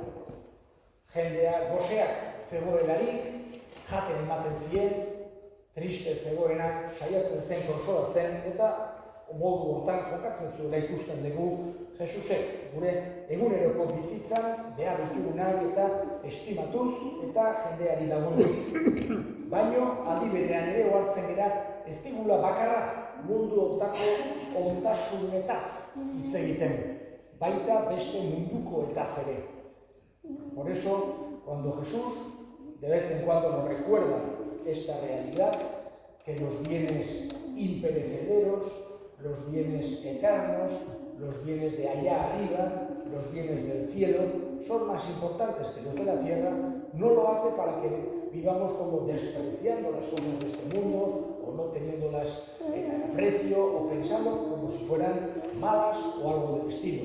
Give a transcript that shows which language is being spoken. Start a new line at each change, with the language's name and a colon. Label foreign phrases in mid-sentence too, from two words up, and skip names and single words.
Basque: Jendea goseak zegoelarik, jaten ematen ziren, triste zegoenak saiatzen zen konsolatzen, eta modu hortan jokatzen zuela ikusten dugu Jesusek gure eguneroko bizitzan behar ditugunak eta estimatuz eta jendeari lagunduz. Baino, aldi berean ere ohartzen gera, ez digula bakarra mundu hontako ondasunetaz hitz egiten, baita beste munduko etaz ere.
Spanish: Por eso, cuando Jesús de vez en cuando nos recuerda esta realidad, que los bienes imperecederos, los bienes eternos, los bienes de allá arriba, los bienes del cielo, son más importantes que los de la tierra, no lo hace para que vivamos como despreciando las cosas de este mundo, o no teniéndolas en aprecio, o pensando como si fueran malas o algo del estilo.